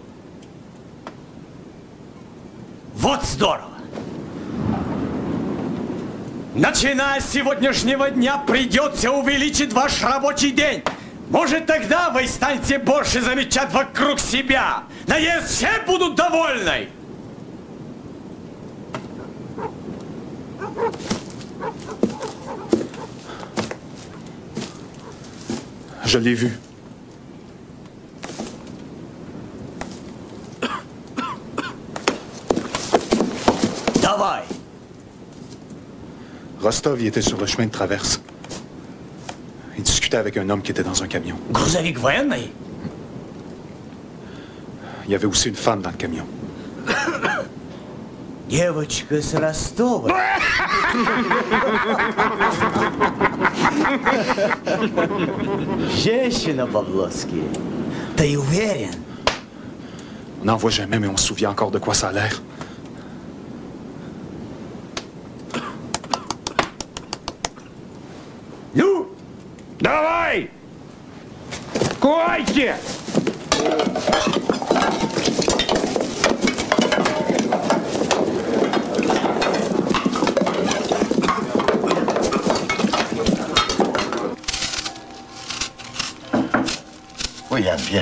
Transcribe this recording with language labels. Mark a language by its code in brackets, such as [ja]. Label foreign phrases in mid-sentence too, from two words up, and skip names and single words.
[ru] Вот здорово! Начиная с сегодняшнего дня придется увеличить ваш рабочий день. Может, тогда вы станете больше замечать вокруг себя. Надеюсь, все будут довольны. [fr] Je l'ai vu. [ru] Давай. [fr] Rostov, il était sur le chemin de traverse. Il discutait avec un homme qui était dans un camion. [ru] Грузовик военный? [fr] Il y avait aussi une femme dans le camion. [ru] Девочка с Ростова. Женщина, Павловский. Ты уверен? [fr] On n'en voit jamais, mais on se souvient encore de quoi ça a l'air. [ru] Ну, давай! Куайте! [fr] Oui, Yann, viens.